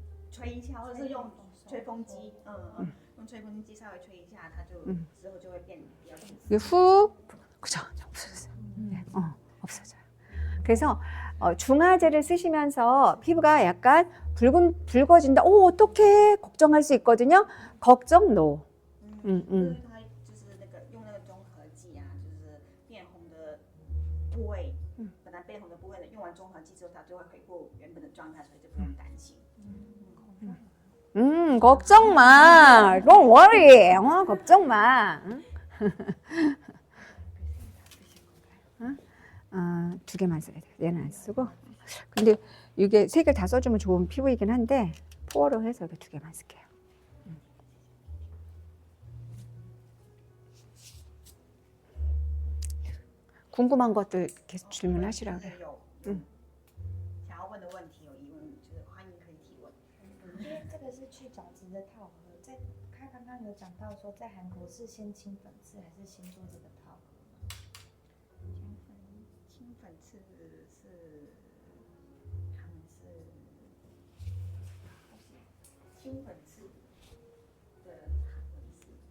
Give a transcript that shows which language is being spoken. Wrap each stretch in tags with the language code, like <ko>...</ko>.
<zh>吹一下，或者是用吹风机，用吹风机稍微吹一下，它就之后就会变比较紧实。</zh> <ko>이게 훅, 그죠? 없어졌어요. 네, 없어져요. 그래서 중화제를 쓰시면서 피부가 약간 붉어진다. 어떡해? 걱정할 수 있거든요. 걱정 no.</ko> <zh>因为它就是那个用那个中和剂啊，就是变红的部位，本来变红的部位呢，用完中和剂之后，它就会恢复原本的状态，所以就不用担心。</zh> <ko>걱정 마.</ko> <en>Don't worry.</en> <ko>걱정 마. 두 개만 써야 돼. 얘는 안 쓰고. 근데 이게 세 개 다 써주면 좋은 피부이긴 한데 포어로 해서 이렇게 두 개만 쓸게요. 궁금한 것들 계속 질문하시라 그래요.</ko> <zh>想要问的问题有疑问，就是欢迎可以提问。因为这个是去角质的套盒，他刚刚有讲到说，在韩国是先清粉刺还是先做这个套盒吗？清粉刺是他们是清粉刺的粉刺，</zh>